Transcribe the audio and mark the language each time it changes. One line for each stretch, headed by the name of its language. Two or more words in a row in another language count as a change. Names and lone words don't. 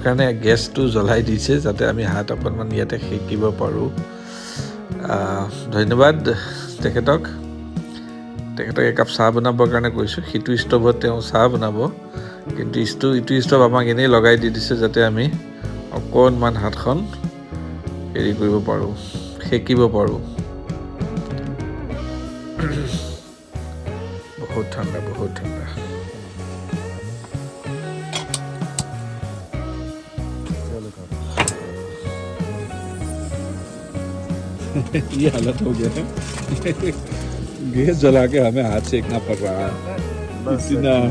Assamese: কাৰণে গেছটো জ্বলাই দিছে যাতে আমি হাত অকণমান ইয়াতে সেকিব পাৰোঁ ধন্যবাদ তেখেতক একাপ চাহ বনাবৰ কাৰণে কৈছোঁ সিটো ষ্ট'ভত তেওঁ চাহ বনাব কিন্তু ইটো ষ্ট'ভ আমাক এনেই লগাই দি দিছে যাতে আমি অকণমান হাতখন হেৰি কৰিব পাৰোঁ সেকিব পাৰোঁ বহুত ঠাণ্ডা
Hindi: ये हालत हो गया है गैस जला के हमें हाथ सेकना पड़ रहा है इतना